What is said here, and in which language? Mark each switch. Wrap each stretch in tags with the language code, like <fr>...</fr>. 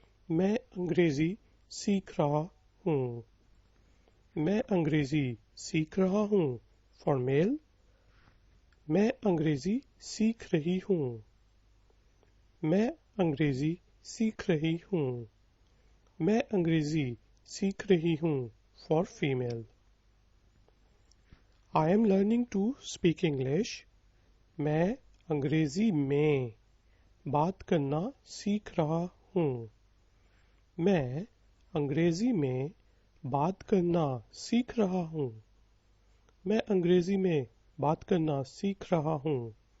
<hi>मैं अंग्रेजी सीख रहा हूँ. मैं अंग्रेजी सीख रहा हूँ.</hi> <en>For male.</en> <hi>मैं अंग्रेजी सीख रही हूँ. मैं अंग्रेजी सीख रही हूँ. मैं अंग्रेजी सीख रही हूँ.</hi> <en>For female. I am learning to speak English.</en> <hi>मैं अंग्रेजी में बात करना सीख रहा हूँ. मैं अंग्रेजी में बात करना सीख रहा हूँ. मैं अंग्रेजी में बात करना सीख रहा हूँ.</hi>